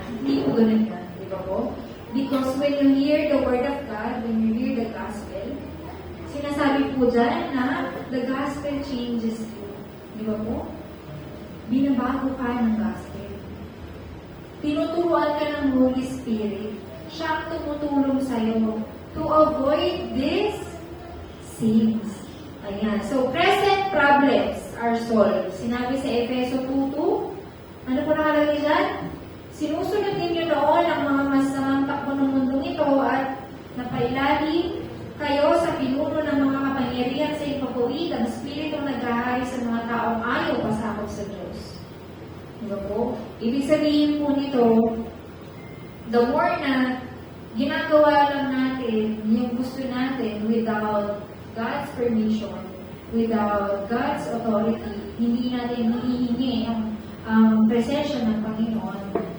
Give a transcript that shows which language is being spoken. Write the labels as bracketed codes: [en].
[tl] Hindi po ganun yan. Di ba po? [en] Because when you hear the Word of God, when you hear the Gospel, [tl] sinasabi po dyan na [en] the Gospel changes you. [tl] Di ba po? Binabago ka ng Gospel. Tinuturuan ka ng Holy Spirit. Siya ang tumutulong sa'yo [en] to avoid these sins. [tl] Ayan. [en] So, present problems are solved. [tl] Sinabi sa Efeso 2:2, ano po nakalagay dyan? Sinusunod ninyo noon ang mga masamang takbo ng mundong ito at napailalim kayo sa pinuno ng mga kapangyarihan sa ipapawid ang Espiritu naghahari sa mga taong ayaw pasakop sa Diyos. Diba po? Ibig sabihin po nito, [en] the more [tl] na ginagawa lang natin yung gusto natin [en] without God's permission, without God's authority, [tl] hindi natin hinihingi ang presensya ng Panginoon.